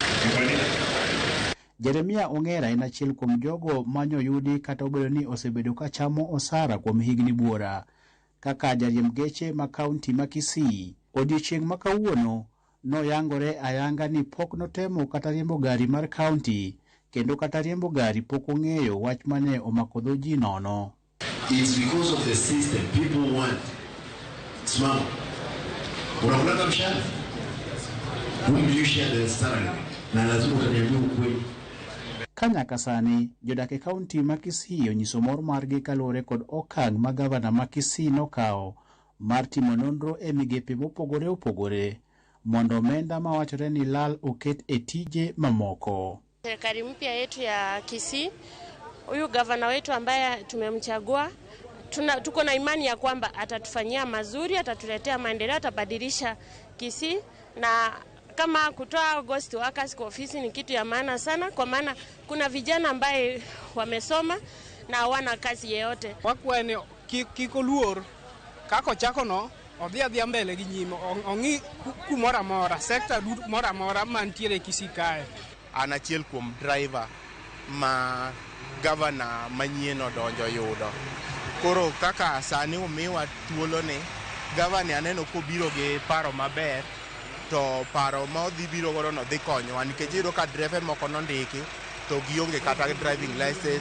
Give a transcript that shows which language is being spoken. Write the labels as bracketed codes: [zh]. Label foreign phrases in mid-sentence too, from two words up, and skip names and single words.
[luo] Jeremia Ongera en achiel kuom jogo manyoyudi kata obedo ni osebedo ka chamo osara kuom higni buora kaka jariemb geche ma kaunti ma Kisii. Odiochieng' ma kawuono no yangore ayanga ni pok notemo kata riembo gari mar county kendo kata riembo gari pok ong'eyo wach mane omako dho ji nono. [en] It's because of the system. People want smart. [sw] Unakula mshahara. [en] You share the salary. [sw] Na lazima utaniambia ukweli. [luo] Kanyaka sani jodak e kaunti ma Kisii onyiso mor margi kaluwore kod okang' ma gavana ma Kisii nokawo mar timo nonro e migepe mopogore opogore mondo omenda mawachore ni lal oket e tije mamoko. [sw] Serikali mpya yetu ya Kisii, huyu gavana wetu ambaye tumemchagua, tuko na imani ya kwamba atatufanyia mazuri, atatuletea maendeleo, atabadilisha Kisii, na kama kutoa [en] ghost workers [sw] kwa ofisi ni kitu ya maana sana, kwa maana kuna vijana ambaye wamesoma na hawana kazi yeyote. [luo] Wakwene kikoluor kako chako no odhi mbele gi nyime ongi kumora mora sector mora mora mantiere Kisii kae. An achiel kuom driver ma gavana manyien odonjo yudo. Koro kaka sani umiwa thuolo ni gavana aneno kobiro gi paro maber, to paro ma odhi biro godo no dhi konyowa nikech iyudo ka driver moko nondiki to gionge kata [en] driving license.